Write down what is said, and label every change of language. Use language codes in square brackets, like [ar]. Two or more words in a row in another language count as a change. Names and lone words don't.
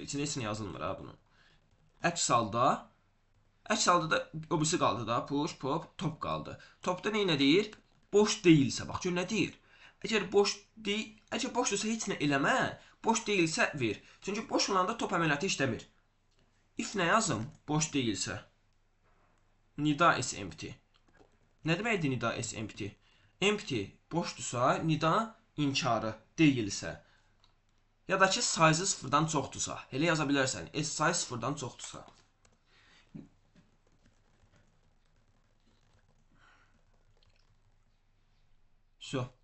[az] İçində heç nə yazılmır ha bunun. Əks halda da o birisi qaldı da. Push, pop, top qaldı. Topda nə deyir? Boş deyilsə. Bax, gör nə deyir? Əgər boşdursa heç nə eləmə. Boş deyilsə ver. Çünki boş olanda top əməliyyatı işləmir. If nə yazım? Boş deyilsə. Nida [en] is empty. [az] Nə deməkdir nida [en] is empty? [az] Empty boşdursa, nida inkarı deyilsə. Ya da ki, sayı sıfırdan çoxdursa. Elə yaza bilərsən. S sayı sıfırdan çoxdursa. So.